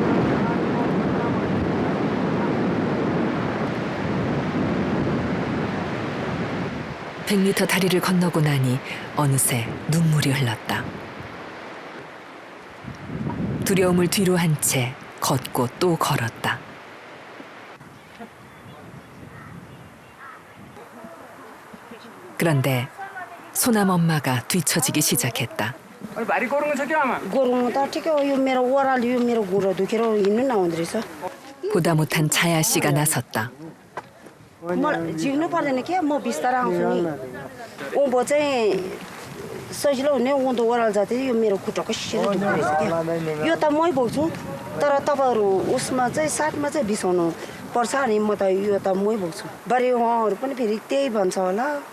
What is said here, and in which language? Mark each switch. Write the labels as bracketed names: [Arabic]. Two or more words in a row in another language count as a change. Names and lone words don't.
[Korean] (100m) 다리를 건너고 나니 어느새 눈물이 흘렀다. 두려움을 뒤로 한 채 걷고 또 걸었다. 그런데 소남 엄마가 뒤처지기 시작했다. [Nepali] गोरुङ त ठिकै हो यो मेरो ओह्रालो यो मेरो घुँडो दुखेर हिँड्नु नहुँदो रहेछ [Korean] 보다 못한 자야 씨가 나섰다. [Nepali] मलाई जिउनु पर्दैन के म बिस्तारै आउँछु नि उँभो चाहिँ सजिलो हुने उँधो ओह्रालो जाति यो मेरो खुट्टा कसरी दुख्दो रहेछ क्या यो त मै बोक्छु तर तपाईँहरू उसमा चाहिँ साथमा चाहिँ बिसाउनु पर्छ अनि म त यो त मै बोक्छु बरु उहाँहरू पनि फेरि त्यही भन्छ होला